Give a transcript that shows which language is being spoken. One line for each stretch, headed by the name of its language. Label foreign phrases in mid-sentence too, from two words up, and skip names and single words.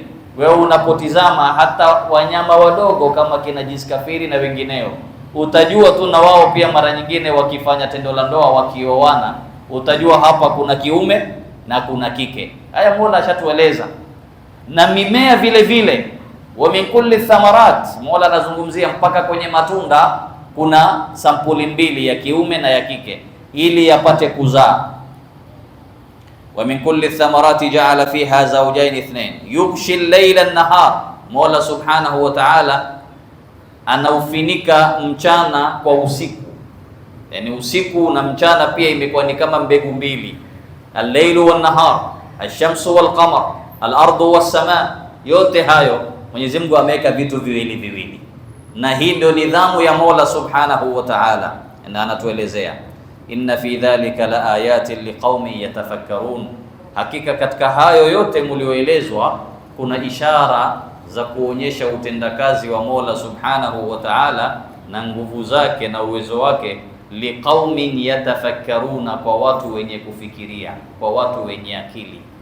Swahili: Wewe unapotizama hata wanyama wadogo kama kina jiskafiri na wengineo, utajua tu na wao pia mara nyingine wakifanya tendo la ndoa, wakioana, utajua hapa kuna kiume na kuna kike. Haya Mola ashatueleza. Na mimea vile vile,
Arabic: ومن كل الثمرات,
Swahili: Mola anazungumzia mpaka kwenye matunda kuna sampuli mbili, ya kiume na ya kike, ili yapate kuzaa.
Arabic: ومن كل الثمرات جعل فيها زوجين اثنين يغشي الليل النهار,
Swahili: Mola
Arabic: سبحانه وتعالى
Swahili: anaufinika mchana kwa usiku, yani usiku na mchana pia imekuwa ni kama mbegu mbili,
Arabic: الليل والنهار الشمس والقمر الأرض والسماء.
Swahili: Yote hayo Mwenyezi Mungu ameweka vitu viwili viwili, na hii ndio nidhamu ya Mola
Arabic: سبحانه وتعالى,
Swahili: na anatuelezea
Arabic: إن في ذلك لآيات لقوم يتفكرون,
Swahili: hakika katika hayo yote mlioelezwa kuna ishara za kuonyesha utendakazi wa Mola
Arabic: سبحانه وتعالى
Swahili: na nguvu zake na uwezo wake,
Arabic: لقوم يتفكرون,
Swahili: kwa watu wenye kufikiria, kwa watu wenye akili.